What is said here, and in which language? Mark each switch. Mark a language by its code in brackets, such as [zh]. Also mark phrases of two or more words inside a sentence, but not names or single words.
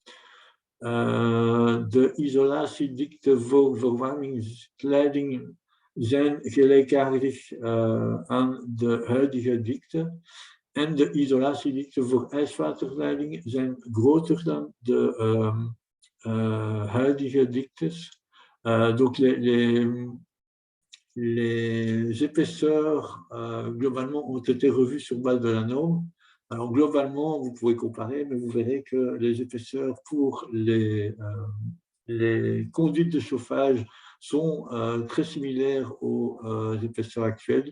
[nl] De isolatiedikte voor verwarmingsleidingen zijn gelijkaardig aan de huidige dikte. En de isolatiedikte voor ijswaterleidingen zijn groter dan de huidige diktes. [fr] Donc les épaisseurs globalement ont été revues sur base de la norme. Alors globalement, vous pouvez comparer, mais vous verrez que les épaisseurs pour les conduites de chauffage sont très similaires aux épaisseurs actuelles.